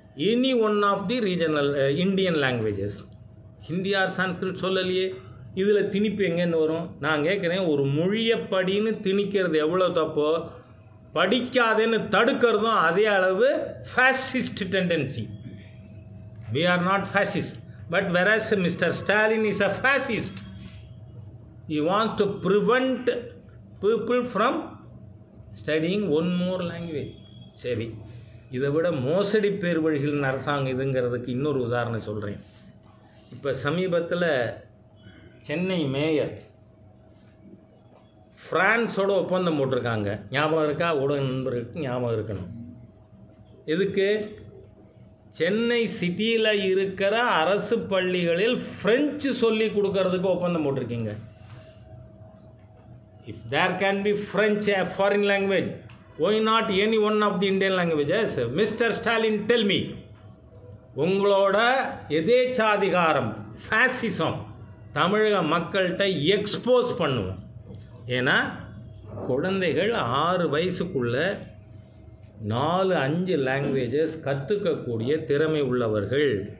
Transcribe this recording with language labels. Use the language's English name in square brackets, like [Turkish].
[English] any one of the regional Indian languages, Hindi or Sanskrit [Tamil] சொல்லலையே, இதில் திணிப்பு எங்கேன்னு வரும்? நான் கேட்குறேன், ஒரு மொழியை படின்னு திணிக்கிறது எவ்வளோ தப்போ, படிக்காதேன்னு தடுக்கிறதும் அதே அளவு [English] fascist tendency. We are not fascist, but whereas Mr. Stalin is a fascist, he wants to prevent people from studying one more language. [Tamil] சரி, இதை விட மோசடி பேர் வழிகளின் அரசாங்கம் இதுங்கிறதுக்கு இன்னொரு உதாரணம் சொல்கிறேன். இப்போ சமீபத்தில் சென்னை மேயர் ஃப்ரான்ஸோட ஒப்பந்தம் போட்டிருக்காங்க. ஞாபகம் இருக்கா? ஊடக நண்பர்களுக்கு ஞாபகம் இருக்கணும். எதுக்கு? சென்னை சிட்டியில் இருக்கிற அரசு பள்ளிகளில் ஃப்ரெஞ்சு சொல்லி கொடுக்கறதுக்கு ஒப்பந்தம் போட்டிருக்கீங்க. [English] If there can be French, a foreign language, why not any one of the Indian languages? Mr. Stalin, tell me. [Tamil] உங்களோட எதேச்சாதிகாரம், ஃபேசிசம் தமிழக மக்கள்கிட்ட எக்ஸ்போஸ் பண்ணுவோம். ஏன்னா குழந்தைகள் 6 வயசுக்குள்ளே 4-5 லாங்குவேஜஸ் கற்றுக்கக்கூடிய திறமை உள்ளவர்கள்.